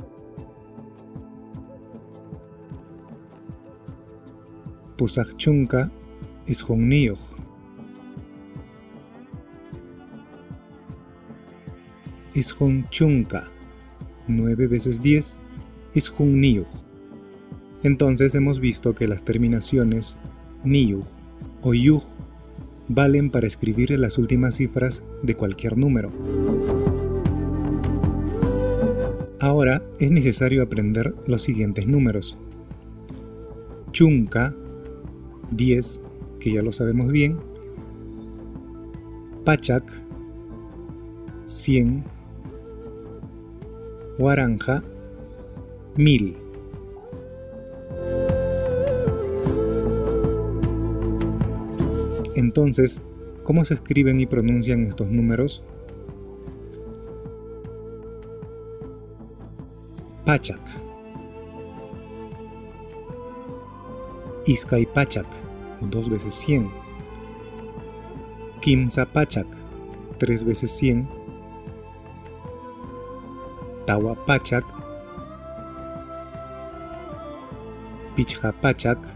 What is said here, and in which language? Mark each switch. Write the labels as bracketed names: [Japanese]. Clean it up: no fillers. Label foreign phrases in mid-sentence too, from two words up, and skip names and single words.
[Quechua] Pusaj chunka, ishunniyuj. Ishun chunka, 9 veces 10, ishunniyuj. [Spanish] Entonces hemos visto que las terminaciones niyuj o yuj valen para escribir las últimas cifras de cualquier número. Ahora es necesario aprender los siguientes números: chunka, 10, que ya lo sabemos bien, [Quechua] Pachak, 100, Waranja, 1000. [Spanish] Entonces, ¿cómo se escriben y pronuncian estos números? [Quechua] Pachak, Iskay Pachak, 2 veces 100, Kimsa Pachak, 3 veces 100, Tawa Pachak, Pichha Pachak,